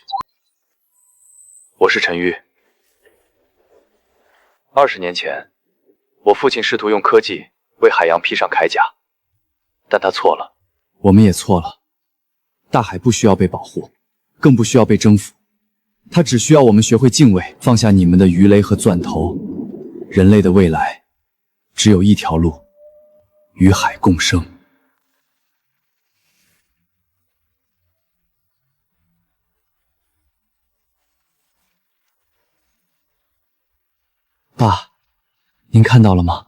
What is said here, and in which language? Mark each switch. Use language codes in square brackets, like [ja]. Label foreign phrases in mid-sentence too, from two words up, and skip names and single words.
[zh] 我是陈玉。20年前，我父亲試图用科技为海洋披上鎧甲，但他錯了。我們也錯了。大海不需要被保護，更不需要被征服，它只需要我們學會敬畏，放下你們的魚雷和鑽頭。人類的未來只有一條路，與海共生。爸，您看到了嗎？